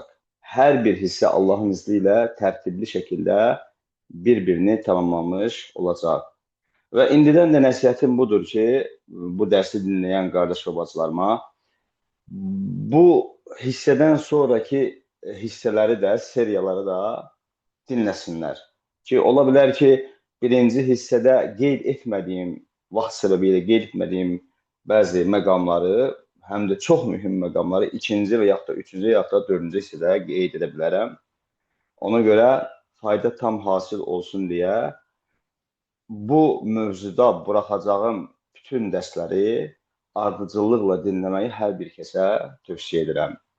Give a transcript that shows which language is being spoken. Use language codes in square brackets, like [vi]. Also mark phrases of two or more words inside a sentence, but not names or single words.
[tr] Her bir hisse Allah'ın izniyle tertibli şekilde birbirini tamamlamış olacak. Ve indiden de nəsihətim budur ki, bu dersi dinleyen kardeş ve bacılarıma, bu hisseden sonraki hisseleri de, seriyaları da dinlesinler. [az] Ki ola bilər ki, birinci hissede qeyd etmediğim, vaxt sebebiyle qeyd etmediğim bazı məqamları, həm də çox mühüm məqamları ikinci və yaxud da üçüncü, yaxud da dördüncü hissədə qeyd edə bilərəm. Ona görə fayda tam hasil olsun deyə bu mövzuda buraxacağım bütün dərsləri ardıcıllıqla dinləməyi hər bir kəsə tövsiyə edirəm.